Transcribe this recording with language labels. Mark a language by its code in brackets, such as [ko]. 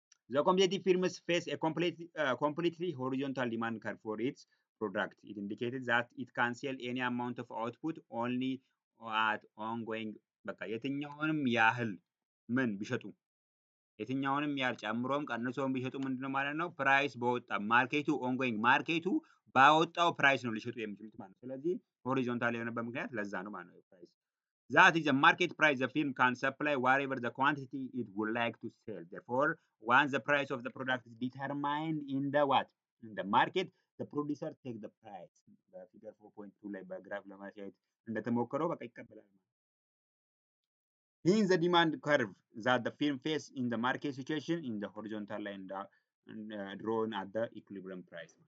[en] The competitive firms face a completely horizontal demand curve for its product. It indicated that it can sell any amount of output only at ongoing [am] በቃ የትኛውንም ያህል ምን ቢሸጡ የትኛውንም ያህል ጨምሮም ቀንሶም ቢሸጡ ምንድነው ማለት ነው ፕራይስ በወጣ ማርኬቱ ኦንጎይንግ ማርኬቱ ባወጣው ፕራይስ ነው ሊሸጡ የሚችሉት ማለት ነው። ስለዚህ ሆሪዞንታል የሆነበት ምክንያት ለዛ ነው ማለት ነው ፕራይስ [en] that is a market price the firm can supply whatever the quantity it would like to sell. Therefore, once the price of the product is determined in the what? In the market, the producer take the price. The figure 4.2 [am] ላይ በግራፍ ለማሳየት እንደተሞከረው በቃ ይቀበላል። [en] Hence the demand curve that the firm face in the market situation in the horizontal line drawn at the equilibrium price.